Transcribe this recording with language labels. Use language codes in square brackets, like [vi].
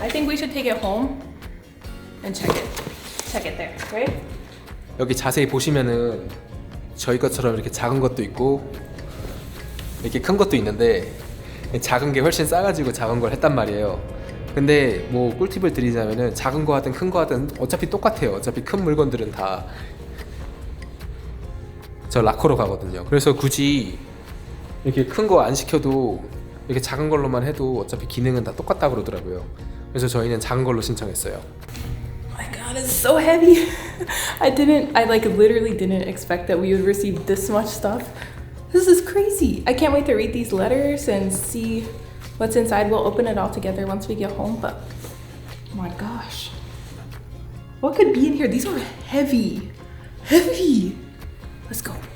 [en] I think we should take it home and check it. Check it there, right? [ko] 여기 자세히 보시면은 저희 것처럼 이렇게 작은 것도 있고 이렇게 큰 것도 있는데 작은 게 훨씬 싸가지고 작은 걸 했단 말이에요. 근데 뭐 꿀팁을 드리자면은 작은 거 하든 큰 거 하든 어차피 똑같아요. 어차피 큰 물건들은 다 저 라커로 가거든요. 그래서 굳이 이렇게 큰 거 안 시켜도 이렇게 작은 걸로만 해도 어차피 기능은 다 똑같다 그러더라고요. 그래서 저희는 작은 걸로 신청했어요. [en] My god, it's so heavy. I literally didn't expect that we would receive this much stuff. This is crazy. I can't wait to read these letters and see what's inside. We'll open it all together once we get home, but oh my gosh. What could be in here? These are heavy. Heavy. Let's go.